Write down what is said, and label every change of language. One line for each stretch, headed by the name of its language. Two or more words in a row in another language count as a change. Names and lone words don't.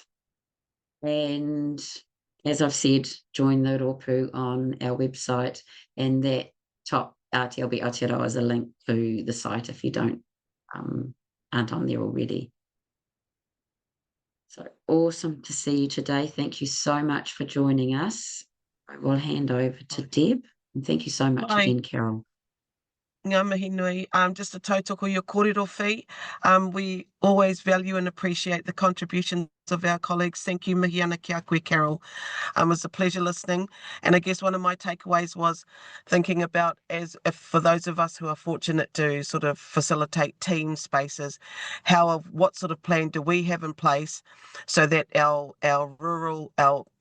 English: And as I've said, join the rōpū on our website, and that top RTLB Aotearoa is a link to the site if you aren't on there already. So awesome to see you today. Thank you so much for joining us. I will hand over to Deb, and thank you so much again, Carol.
Māori: Ngā mihi nui,
English: just a
Māori: tautoko your kōrero whi.
English: We always value and appreciate the contributions of our colleagues. Thank you,
Māori: mihi ana ki a koe, Carol.
English: It was a pleasure listening. And I guess one of my takeaways was thinking about, as if for those of us who are fortunate to sort of facilitate team spaces, what sort of plan do we have in place so that our rural, our